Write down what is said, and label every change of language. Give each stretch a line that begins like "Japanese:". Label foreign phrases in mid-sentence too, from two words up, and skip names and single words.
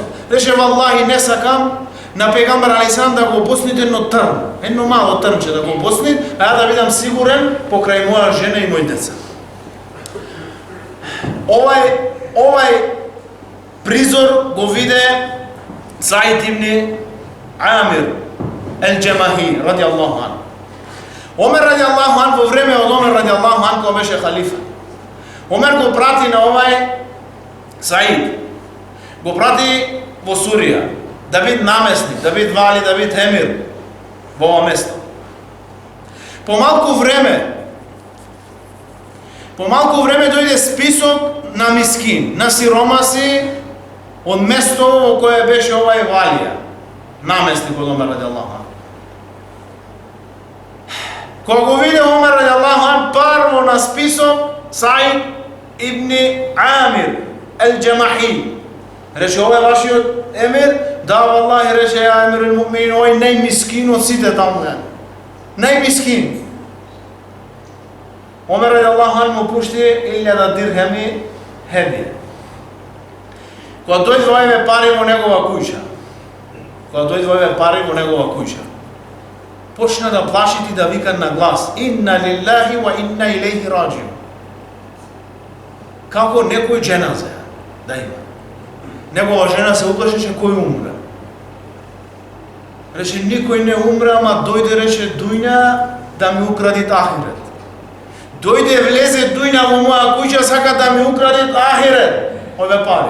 Macedonian: Реше: "Валлахи не сакам на пегамбер алейхиссалам да го босните едно трн, едно мало трнче да го босни, а ја да бидам сигурен покрај моја жена и мои деца." Овај призор го виде Саид ибн Амир Ал-Джамахи
Arabic: رضي الله عنه.
Macedonian: Омер
Arabic: رضي الله عنه,
Macedonian: во време од Омер
Arabic: رضي الله عنه,
Macedonian: кога беше халифа, Омер го прати на овај Саид, го прати во Сурија, да биде наместник, да биде вали, да биде емир во ова место. По малку време дојде список на мискин, на сиромаси од место во кое беше овај валија, наместник од Омер
Arabic: رضي الله عنه.
Macedonian: Кога го виде Омер
Arabic: رضي الله عنه,
Macedonian: прво на список Саид ибн Амир Ал-Джамахи. Рече: "Овој вашиот емир?" "Да, валлахи", рече,
Arabic: "يا أمير المؤمنين,
Macedonian: овој најмискин од сите таму е. Најмискин." Омер
Arabic: رضي الله عنه
Macedonian: му пушти 1000 дирхеми хедија. Кога дојде овие пари во негова куќа, почна да плашити, да вика на глас:
Arabic: "إنا لله وإنا إليه راجعون."
Macedonian: Како некој џеназе да има. Негова жена се уплашеше кој умре. Рече: "Никој не умре, ама дојде", рече, "дујна да ми укради ахирет. Дојде, влезе дујна во моја куќа, сака да ми укради ахирет, ове пари."